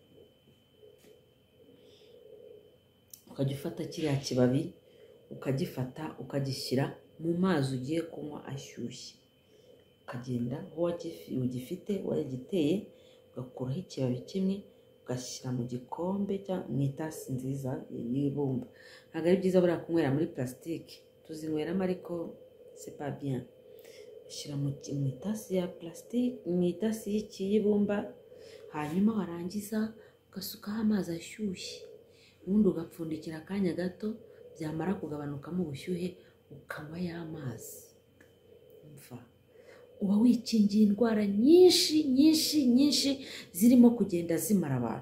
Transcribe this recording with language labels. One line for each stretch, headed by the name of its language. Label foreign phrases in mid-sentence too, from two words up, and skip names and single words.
Kinyarwanda: Ukajya ufata kiriya kibabi ukagifata ukagishyira mu mazi ugiye kunywa ashyushye, ukagenda aho ugifite wagiteye, ugakuraho ikibabi kimwe ugashyira mu gikombe cyangwa mu itasi nziza y'ibumba. Ntabwo ari byiza buriya kunywera muri plastique, tuzinyweramo ariko
French: c'est pas bien.
Kinyarwanda: Ushyira mu itasi ya plastique, mu itasi y'ibumba, hanyuma warangiza ugasukaho amazi ashyushye, ubundi ugapfundikira akanya gato, byamara kugabanukamo ubushyuhe ukanywa y'amazi. Uba wikingiye indwara nyinshi zirimo kugenda zimara abantu.